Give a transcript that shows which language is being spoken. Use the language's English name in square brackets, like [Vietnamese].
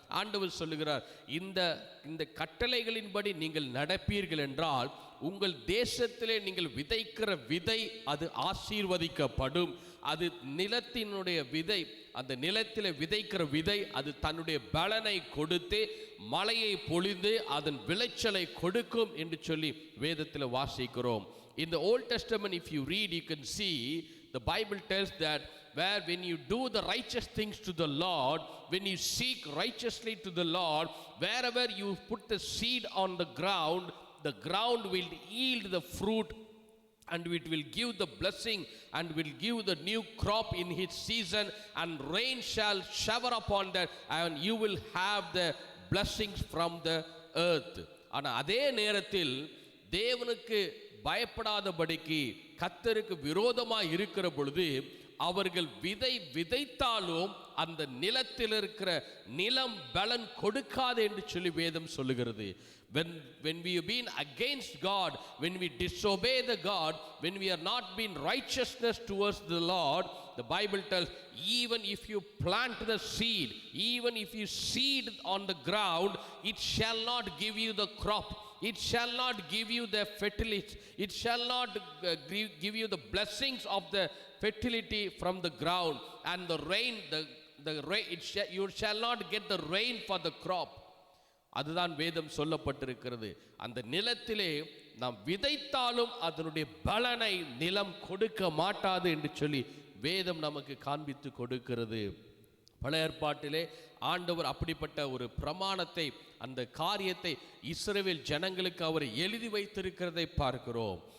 [Tamil] ஆண்டவர் சொல்லுகிறார், இந்த கட்டளைகளின்படி நீங்கள் நடப்பீர்கள் என்றால் உங்கள் தேசத்திலே நீங்கள் விதைக்கிற விதை அது ஆசீர்வதிக்கப்படும். அது நிலத்தினுடைய விதை, அந்த நிலத்தில் விதைக்கிற விதை அது தன்னுடைய பலனை கொடுத்து மழையை பொழிந்து அதன் விளைச்சலை கொடுக்கும் என்று சொல்லி வேதத்தில் வாசிக்கிறோம். [English] In the Old Testament, if you read, you can see the Bible tells that where when you do the righteous things to the Lord, when you seek righteously to the Lord, wherever you put the seed on the ground will yield the fruit and it will give the blessing and will give the new crop in its season, and rain shall shower upon that and you will have the blessings from the earth. [Tamil] ஆனா அதே நேரத்தில் தேவனுக்கு பயப்படாதபடிக்கு கர்த்தருக்கு விரோதமாக இருக்கிற பொழுது அவர்கள் விதைத்தாலும் அந்த நிலத்தில் இருக்கிற நிலம் பலன் கொடுக்காது என்று சொல்லி வேதம் சொல்லுகிறது. [English] When we have been against God, when we disobey the God, when we are not being righteousness towards the Lord, the Bible tells even if you plant the seed, even if you seed on the ground, it shall not give you the crop. it shall not give you the fertility, it shall not give you the blessings of the fertility from the ground, and the rain, the rain, you shall not get the rain for the crop. [Tamil] அதுதான் வேதம் சொல்லப்பட்டிருக்கிறது. அந்த நிலத்திலே நாம் விதைத்தாலும் அதனுடைய பலனை நிலம் கொடுக்க மாட்டாது என்று சொல்லி வேதம் நமக்கு காண்பித்து கொடுக்கிறது. பழைய ஏற்பாட்டிலே ஆண்டவர் அப்படிப்பட்ட ஒரு பிரமாணத்தை, அந்த காரியத்தை இஸ்ரவேல் ஜனங்களுக்கு அவர் எழுதி வைத்திருக்கிறதை பார்க்கிறோம்.